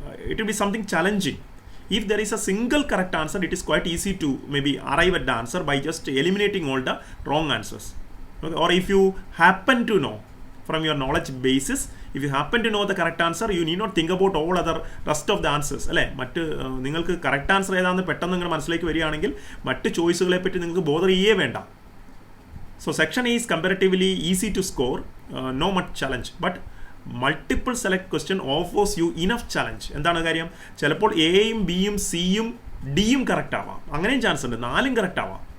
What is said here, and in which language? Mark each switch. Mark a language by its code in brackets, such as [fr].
[en] It will be something challenging. If there is a single correct answer, it is quite easy to maybe arrive at the answer by just eliminating all the wrong answers. Okay? Or if you happen to know from your knowledge basis, if you happen to know the correct answer, you need not think about all other rest of the answers. [ml] നിങ്ങൾക്ക് correct answer ഏതാണെന്ന് പെട്ടെന്ന് നിങ്ങൾ മനസ്സിലേക്ക് വരികയാണെങ്കിൽ മറ്റ് ചോയ്സുകളെ പറ്റി നിങ്ങൾക്ക് bother ചെയ്യേ വേണ്ട. [en] So section A is comparatively easy to score, no much challenge, but multiple select question offers you enough challenge. [ml] എന്താണ് കാര്യം? ചിലപ്പോൾ എയും ബിയും സിയും ഡിയും കറക്റ്റ് ആവാം, അങ്ങനെയും ചാൻസ് ഉണ്ട്, 4ഉം കറക്റ്റ് ആവാം.